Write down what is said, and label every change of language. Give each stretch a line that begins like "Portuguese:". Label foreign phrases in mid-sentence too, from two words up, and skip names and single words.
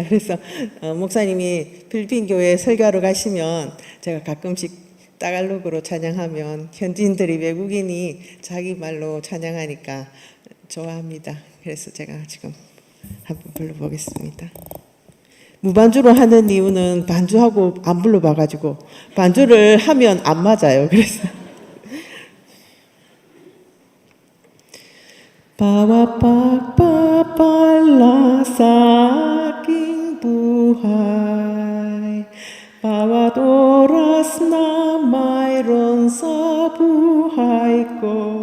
Korean: 그래서 목사님이 필리핀 교회에 설교하러 가시면 제가 가끔씩 따갈로그로 찬양하면 현지인들이, 외국인이 자기 말로 찬양하니까 좋아합니다. 그래서 제가 지금 한번 불러보겠습니다. 무반주로 하는 이유는 반주하고 안 불러봐가지고 반주를 하면 안 맞아요.
Filipino: 그래서 Bawa sa aking buhay, bawat oras na mayroon sa buhay ko,